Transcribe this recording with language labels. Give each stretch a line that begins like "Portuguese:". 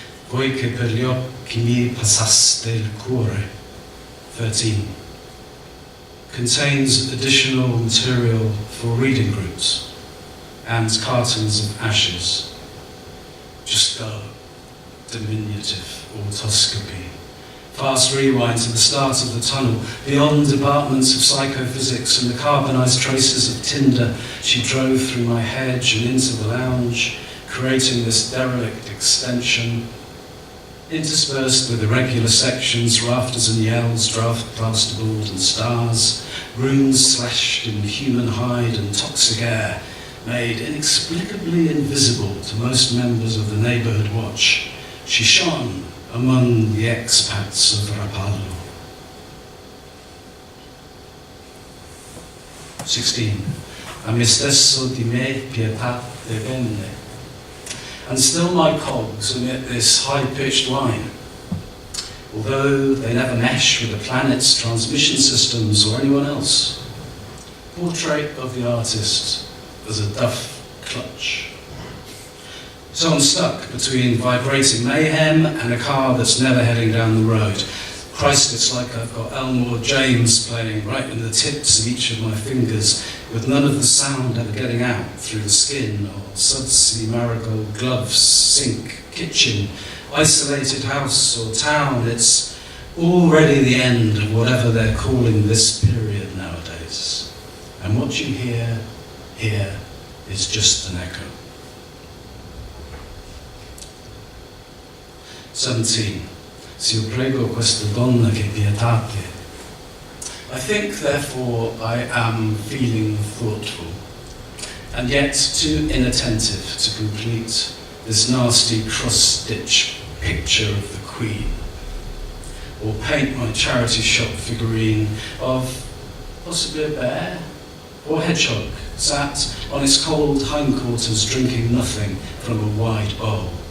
Italian: Voi che per gli occhi miei passaste il cuore.
English: 13. Contains additional material for reading groups and cartons of ashes. Just go. Diminutive autoscopy. Fast rewind to the start of the tunnel, beyond departments of psychophysics and the carbonized traces of tinder. She drove through my hedge and into the lounge, creating this derelict extension, interspersed with irregular sections, rafters and yells, draft plasterboard and stars, rooms slashed in human hide and toxic air, made inexplicably invisible to most members of the neighborhood watch. She shone among the expats of Rapallo. 16.
Italian: A me stesso di me pietà venne.
English: And still my cogs emit this high-pitched whine, although they never mesh with the planet's transmission systems or anyone else. Portrait of the artist as a duff clutch. So I'm stuck between vibrating mayhem and a car that's never heading down the road. Christ, it's like I've got Elmore James playing right in the tips of each of my fingers, with none of the sound ever getting out through the skin, or sudsy marigold gloves, sink, kitchen, isolated house or town. It's already the end of whatever they're calling this period nowadays. And what you hear here is just an echo. 17.
Italian: Se io prego questa donna che pietate.
English: I think, therefore, I am feeling thoughtful, and yet too inattentive to complete this nasty cross-stitch picture of the Queen, or paint my charity shop figurine of possibly a bear or hedgehog sat on its cold hindquarters drinking nothing from a wide bowl.